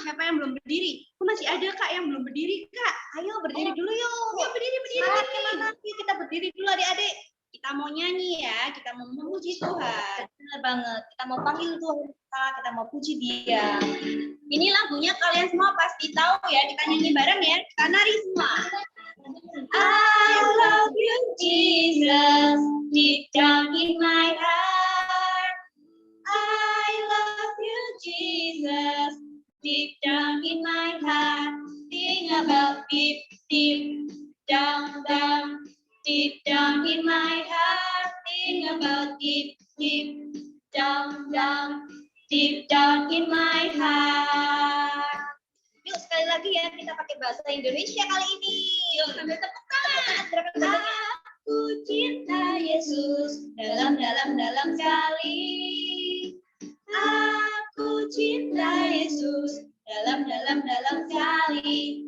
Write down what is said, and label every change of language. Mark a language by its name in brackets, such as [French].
[Indonesian] Siapa yang belum berdiri? Masih ada Kak yang belum berdiri, Kak. Ayo berdiri dulu yuk. Yuk berdiri. Semangat. Kita berdiri dulu adik-adik. Kita mau nyanyi ya, kita mau memuji Tuhan. Benar banget. Kita mau panggil Tuhan kita mau puji Dia. Ini lagunya kalian semua pasti tahu ya. Kita nyanyi bareng ya. Kita nari semua. [English] I love you Jesus, deep down in my heart. I love you Jesus, deep down in my heart. Think about deep down, deep down in my heart. Think about deep down, deep down in my heart. [Indonesian] Yuk sekali lagi ya, kita pakai bahasa Indonesia kali ini. Yuk sambil tepuk tangan. Aku cinta Yesus dalam sekali. Aku cinta Yesus dalam sekali.